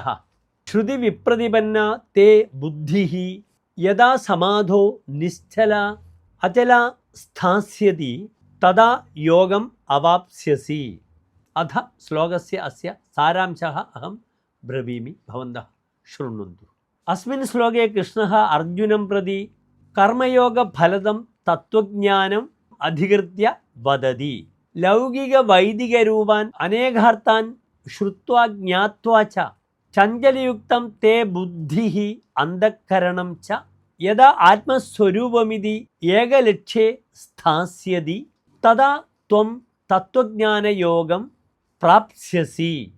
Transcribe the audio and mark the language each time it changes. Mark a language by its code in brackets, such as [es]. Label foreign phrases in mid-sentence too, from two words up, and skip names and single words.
[sa] ശ്രുതി വിപ്രതിപന്ന തേ ബുദ്ധിഃ യദാ സമാധോ നിശ്ചല അചലാ സ്ഥാസ്യതി തദാ യോഗം അവാപ്സ്യസി. അഥ ശ്ലോകസ്യ അസ്യ സാരാംശः അഹം ബ്രവീമി, ഭവന്തः ശൃണ്വन्तु. अस्मिन् श्लोके कृष्णः अर्जुनं प्रति कर्मयोगफलदं तत्त्वज्ञानम् अधिकृत्य वदति. लौकिकवैदिकरूपान् अनेकार्थान् श्रुत्वा ज्ञात्वा च चञ्चलयुक्तं ते बुद्धिः अन्तःकरणं च यदा आत्मस्वरूपमिति एकलक्ष्ये स्थास्यति तदा त्वं तत्त्वज्ञानयोगं प्राप्स्यसि.